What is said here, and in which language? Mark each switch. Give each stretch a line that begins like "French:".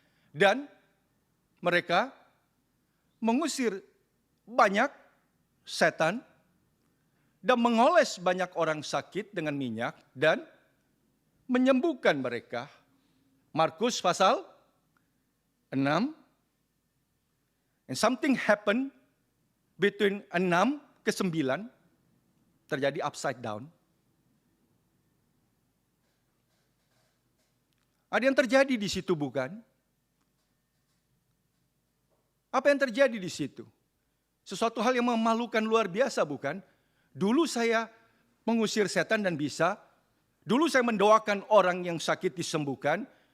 Indonesian: Dan mereka mengusir banyak setan dan mengoles banyak orang sakit dengan minyak dan menyembuhkan mereka. Markus pasal 6.
English: And something happened between 6 ke 9,
Indonesian: terjadi
English: upside down.
Indonesian: Ada yang terjadi di situ, bukan? Apa yang terjadi di situ? Sesuatu hal yang memalukan luar biasa, bukan? Dulu saya mengusir setan dan bisa. Dulu saya mendoakan orang yang sakit disembuhkan.